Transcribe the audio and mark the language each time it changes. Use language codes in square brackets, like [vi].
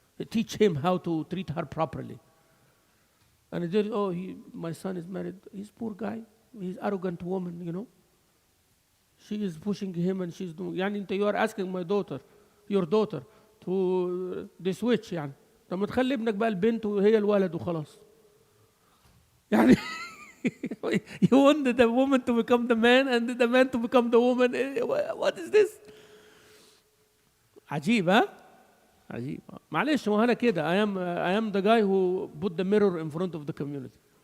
[en] Teach him how to treat her properly. And my son is married. He's a poor guy. He's arrogant woman, She is pushing him and she's doing. [ar] يعني [en] you are asking your daughter to the switch يعني. [ar] طب ما تخلي ابنك بقى البنت وهي الولد وخلاص. يعني [en] you want the woman to become the man and the man to become the woman. What is this? [ar] عجيب ها؟ عجيب. معلش هو أنا كده. [en] I am the guy who put the mirror in front of the community.